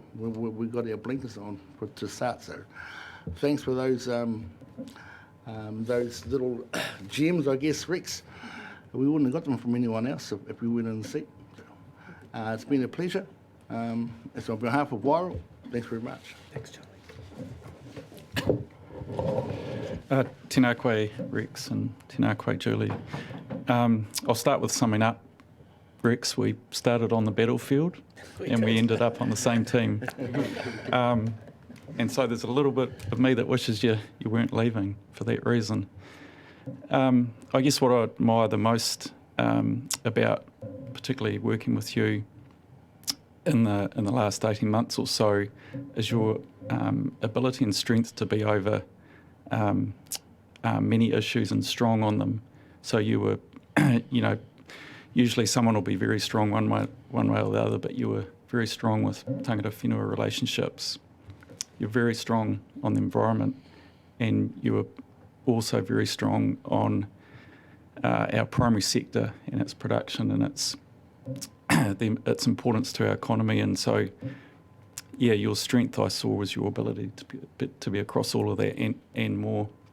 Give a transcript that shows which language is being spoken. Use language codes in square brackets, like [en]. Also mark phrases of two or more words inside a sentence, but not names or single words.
[en] We've got our blinkers on to start. So thanks for those little gems, I guess, Rex. We wouldn't have got them from anyone else if we weren't in the seat. So, it's been a pleasure. It's on behalf of Wairau. Thanks very much. Thanks, Charlie. [mi] Tēnā koe, Rex, and tēnā koe, Julie. [en] I'll start with summing up. Rex, we started on the battlefield and we ended up on the same team. And so there's a little bit of me that wishes you weren't leaving for that reason. I guess what I admire the most about particularly working with you in the last 18 months or so is your ability and strength to be over many issues and strong on them. So you were, usually someone will be very strong one way or the other, but you were very strong with [mi] tangata whenua [en] relationships. You're very strong on the environment, and you were also very strong on our primary sector and its production and its importance to our economy. And so, yeah, your strength I saw was your ability to be across all of that and more.